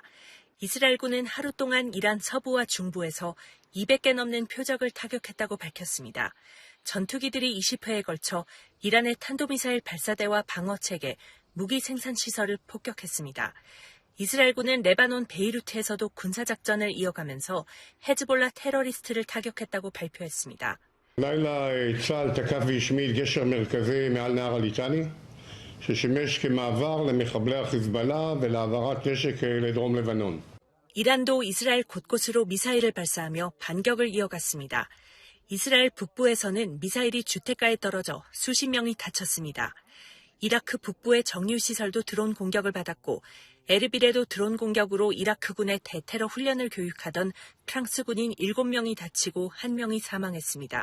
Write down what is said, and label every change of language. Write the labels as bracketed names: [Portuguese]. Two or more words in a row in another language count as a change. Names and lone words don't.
[Korean] 이스라엘군은 하루 동안 이란 서부와 중부에서 200개 넘는 표적을 타격했다고 밝혔습니다. 전투기들이 20회에 걸쳐 이란의 탄도미사일 발사대와 방어체계, 무기 생산 시설을 폭격했습니다. 이스라엘군은 레바논 베이루트에서도 군사작전을 이어가면서 헤즈볼라 테러리스트를 타격했다고 발표했습니다. [Hebrew] לילה צה"ל תקף והשמיד גשר מרכזי מעל נהר הליטני ששימש כמעבר למחבלי החיזבאללה ולהעברת נשק לדרום לבנון. [Korean] 이란도 이스라엘 곳곳으로 미사일을 발사하며 반격을 이어갔습니다. 이스라엘 북부에서는 미사일이 주택가에 떨어져 수십 명이 다쳤습니다. 이라크 북부의 정유시설도 드론 공격을 받았고 에르빌에도 드론 공격으로 이라크군의 대테러 훈련을 교육하던 프랑스군인 7명이 다치고 1명이 사망했습니다.